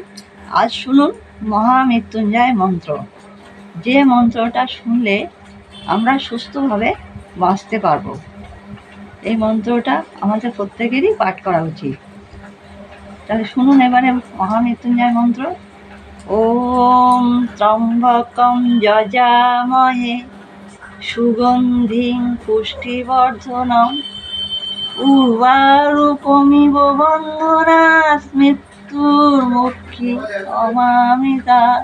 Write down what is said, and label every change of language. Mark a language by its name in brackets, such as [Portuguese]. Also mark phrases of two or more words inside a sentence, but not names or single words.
[Bangla] আজ শুনুন মহামৃত্যুঞ্জয় মন্ত্র, যে মন্ত্রটা শুনলে আমরা সুস্থভাবে বাঁচতে পারবো। এই মন্ত্রটা আমাদের প্রত্যেকেরই পাঠ করা উচিত। তাহলে শুনুন এবারে মহামৃত্যুঞ্জয় মন্ত্র। [Sanskrit] ওম ত্রম্বকং যজামহে সুগন্ধিং পুষ্টিবর্ধনং উর্বারুকমিব বন্ধনাৎ মৃত্যুর্মুক্ষী অমামৃতা।